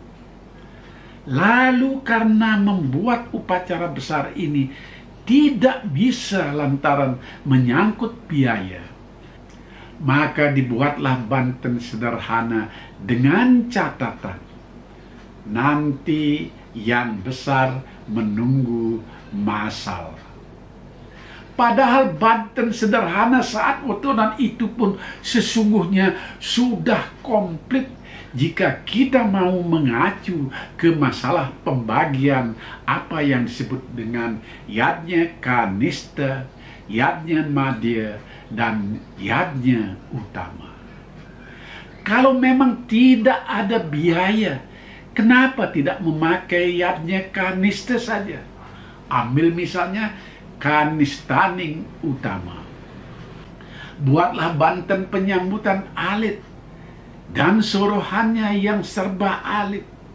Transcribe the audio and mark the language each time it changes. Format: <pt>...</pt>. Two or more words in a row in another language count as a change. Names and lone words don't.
<id>Lalu karena membuat upacara besar ini tidak bisa lantaran menyangkut biaya, maka dibuatlah banten sederhana dengan catatan, nanti yang besar menunggu massal. Padahal banten sederhana saat wedonan itu pun sesungguhnya sudah komplit jika kita mau mengacu ke masalah pembagian apa yang disebut dengan yadnya kanista, yadnya madya, dan yadnya utama. Kalau memang tidak ada biaya, kenapa tidak memakai yadnya kanista saja? Ambil misalnya kanistaning utama. Buatlah banten penyambutan alit dan sorohannya yang serba alit.</id>